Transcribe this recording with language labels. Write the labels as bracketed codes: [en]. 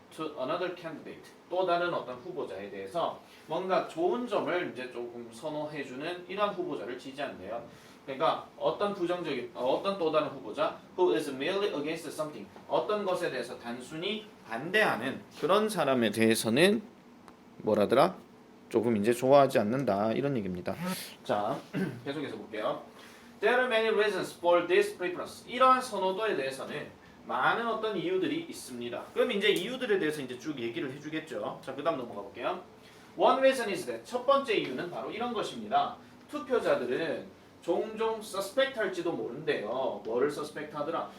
[en] to another candidate [ko] 또 다른 어떤 후보자에 대해서 뭔가 좋은 점을 이제 조금 선호해주는 이러한 후보자를 지지한대요. 그러니까 어떤 또 다른 후보자 [en] who is merely against something [ko] 어떤 것에 대해서 단순히 반대하는 그런 사람에 대해서는 뭐라더라? 조금 이제 좋아하지 않는다 이런 얘기입니다. 자, 계속해서 볼게요. [en] There are many reasons for this preference. [ko] 이러한 선호도에 대해서는 많은 어떤 이유들이 있습니다. 그럼 이제 이유들에 대해서 이제 쭉 얘기를 해주겠죠. 자, 그다음 넘어가 볼게요. [en] One reason is that [ko] 첫 번째 이유는 바로 이런 것입니다. 투표자들은 종종 suspect 할지도 모른대요. 뭐를 suspect 하더라?